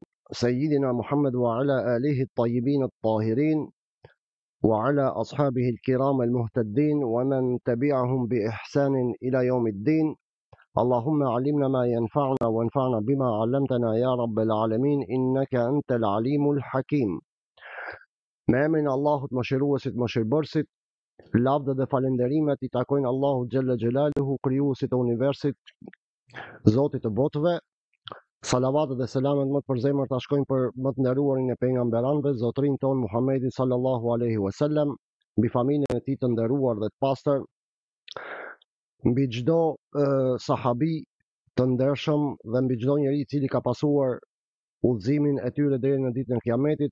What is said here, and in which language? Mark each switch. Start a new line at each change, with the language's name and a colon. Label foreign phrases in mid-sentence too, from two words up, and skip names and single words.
Arabic: سيدنا محمد وعلى آله الطيبين الطاهرين. وعلى أصحابه الكرام المهتدين. ومن تبعهم بإحسان إلى يوم الدين. اللهم علمنا ما ينفعنا وانفعنا بما علمتنا يا رب العالمين. إنك أنت العليم الحكيم.
Albanian: Me emrin e Allahut mëshiruesit mëshirbërësit, lavdë dhe falenderimet i takojnë Allahut
Arabic: جل جلاله,
Albanian: krijuesit e universit, Zotit të botëve. Salavatet dhe selamet më të përzemër ta shkojnë për më të nderuarin e pejgamberanëve, zotrin ton Muhammedin
Arabic: صلى الله عليه وسلم,
Albanian: mbi familjen e tij të nderuar dhe të pastër, mbi çdo sahabi të ndershëm dhe mbi çdo njeri i cili ka pasuar udhëzimin e tyre deri në ditën e Kiametit.